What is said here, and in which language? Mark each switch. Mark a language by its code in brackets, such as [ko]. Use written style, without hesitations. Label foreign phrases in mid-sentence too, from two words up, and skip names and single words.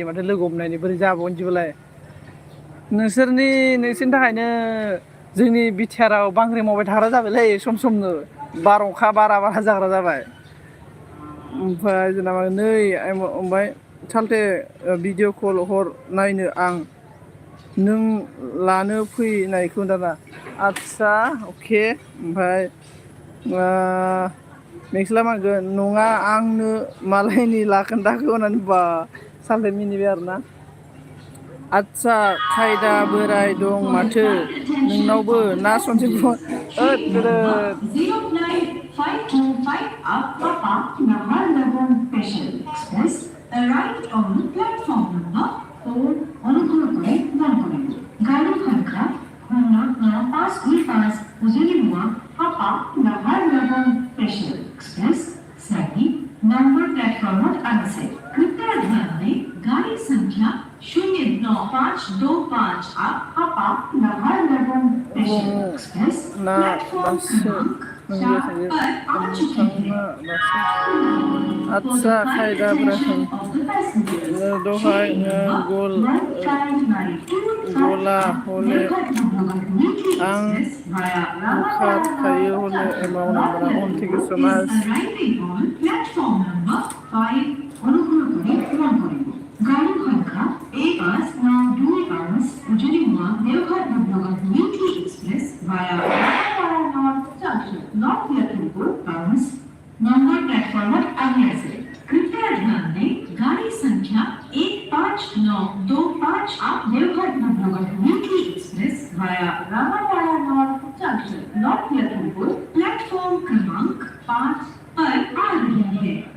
[brx] माथो लोगो हमनायनि बोरै जाबावनो बिदिबालाय नोंसोरनि थाखायनो जोंनि बिटिआराव बांग्रि मावबाय थाग्रा जाबायलै सम समनो बारअखा बारा जाग्रा जाबाय ओमफ्राय जेनेबा नै ओमफ्राय साल्थे [en] video call [brx] हर नायनो आं नों लानो फैनायखौ दाना आदसा अके ओमफ्राय मेक्सेला मा होनगोन नङा आंनो मालायनि लाखोन्दाखौ होननानै बा साल्थे मिनिबाय आरोना आदसा खायदा बोराय दं माथो नोंनावबो ना सनजित [en] Arrived on platform number 4 [bn] অনুগ্রহ গাড়ি সংখ্যা 099525 উজুলিমুয়া হাপা নাহারলাগুন স্পেশাল [hi] एक्सप्रेस सभी नंबर प्लेटफॉर्म आगे कृपया ध्यान दें गाड़ी संख्या 09525 हापा नाहारलागुन स्पेशल एक्सप्रेस प्लेटफॉर्म क्रमांक 4 पर आ चुकी है [brx] आदसा खायदा बोराय दहाय गला हले आं बुखारखायो हले एमाव नाम्बारा अन थिक सो माच [hi] गाड़ी संख्या 15925 उजलीमुआ देवघर नगर न्यूट्री एक्सप्रेस वाया नॉर्थ जंक्शन नॉर्थ लखनपुर टर्न्स नंबर प्लेटफॉर्म आगे से कृपया ध्यान दें गाड़ी संख्या 15925 आप देवघर नगर न्यूट्री एक्सप्रेस वाया रामावाड़ा नॉर्थ 5 पर आ रही है।